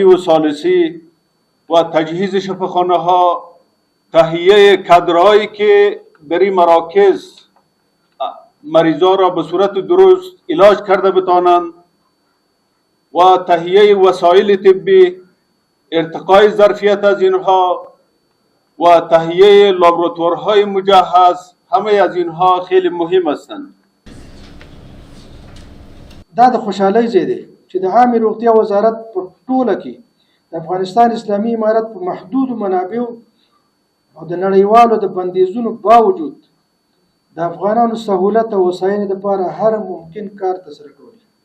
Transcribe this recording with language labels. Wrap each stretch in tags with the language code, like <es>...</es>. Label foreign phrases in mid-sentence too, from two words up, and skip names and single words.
<fa>و ثالثی و تجهیز شفاخانه ها، تهیه کادرهایی که در این مراکز مریضا را به صورت درست علاج کرده بتانند و تهیه وسایل طبی، ارتقای ظرفیت از اینها و تهیه لابراتوارهای مجهز، همه از اینها خیلی مهم هستند.</fa> <ps>دا د خوشحالۍ ځای دی چې د عامې روغتیا وزارت په ټوله کې د افغانستان اسلامي امارت په محدودو منابعو او د نړیوالو د بندیزونو باوجود د افغانانو سهولت او هوساینې لپاره هر ممکن کار ترسره کوي.</ps>